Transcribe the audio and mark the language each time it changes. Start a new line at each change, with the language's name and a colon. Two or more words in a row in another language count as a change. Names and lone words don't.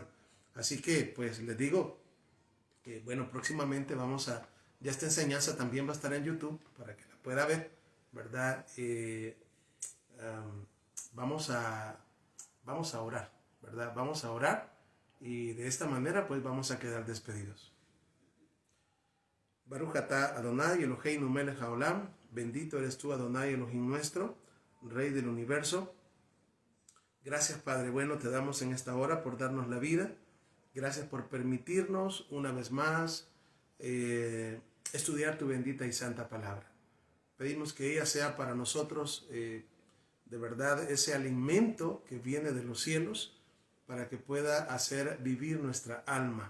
Spanish: Así que, pues, les digo que, bueno, próximamente ya esta enseñanza también va a estar en YouTube para que la pueda ver, ¿verdad? Vamos a orar, ¿verdad? Vamos a orar y de esta manera pues vamos a quedar despedidos.
Hebrew: Baruch atah Adonai Eloheinu melech haolam,
Spanish: bendito eres tú
Hebrew: Adonai Elohim
Spanish: nuestro, Rey del universo. Gracias Padre bueno, te damos en esta hora por darnos la vida. Gracias por permitirnos una vez más estudiar tu bendita y santa palabra. Pedimos que ella sea para nosotros de verdad ese alimento que viene de los cielos para que pueda hacer vivir nuestra alma.